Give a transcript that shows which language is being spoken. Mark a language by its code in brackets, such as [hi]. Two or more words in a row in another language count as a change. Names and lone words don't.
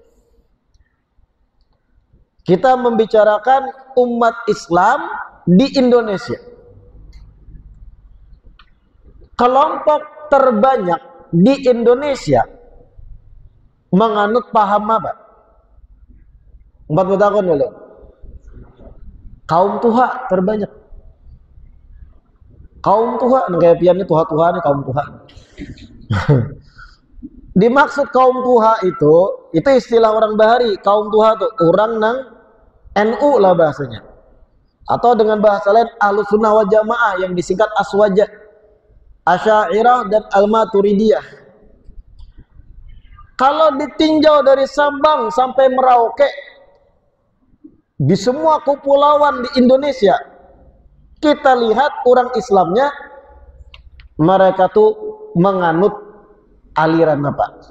[id] Kita membicarakan umat Islam di Indonesia. Kelompok terbanyak di Indonesia menganut paham apa? [bjn] Empat bertakon dulu. Kaum Tuha terbanyak. Kaum Tuha, kayak piannya Tuha-Tuha nih, kaum Tuha. [id] Dimaksud kaum Tuha itu istilah orang Bahari. [bjn] Kaum Tuha itu orang nang NU lah bahasanya. [id] Atau dengan bahasa lain [ar] أهل السنة والجماعة [id] yang disingkat Aswaja, Asy'ariyah dan Al-Maturidiyah. Kalau ditinjau dari Sabang sampai Merauke, di semua kepulauan di Indonesia, kita lihat orang Islamnya, mereka tuh menganut aliran apa?